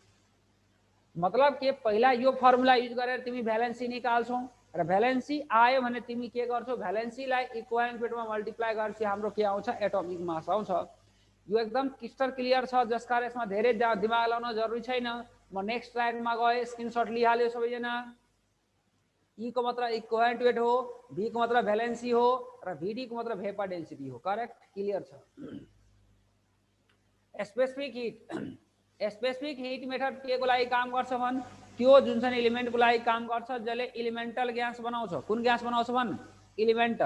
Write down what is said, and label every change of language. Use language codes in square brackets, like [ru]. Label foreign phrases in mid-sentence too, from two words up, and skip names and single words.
[ne] मतलब के पहिला यो फर्मुला युज गरेर तिमी भ्यालेन्सी निकाल्छौ र भ्यालेन्सी आयो भने तिमी के गर्छौ? भ्यालेन्सीलाई [en] equivalent weightमा [ne] मल्टिप्लाई गरेपछि हाम्रो के आउँछ? [en] atomic mass [ne] आउँछ। यो एकदम [en] crystal clear [ne] छ, जसका यसमा धेरै दिमाग लगाउन जरुरी छैन। म [en] next slideमा [ne] गए, स्क्रिनशट लिहाल्यो सबैजना। ई को मतलब [en] equivalent weight [ne] हो, भी को मतलब भ्यालेन्सी हो र भीडी को मतलब [en] vapour density [ne] हो। करेक्ट? क्लियर छ? [en] specific heat, specific heat method [ne] के को लागि काम गर्छ भन? त्यो जुन छ नि एलिमेन्टको लागि काम गर्छ जसले [en] elemental gas [ne] बनाउँछ। कुन ग्यास बनाउँछ भन? एलिमेन्टल।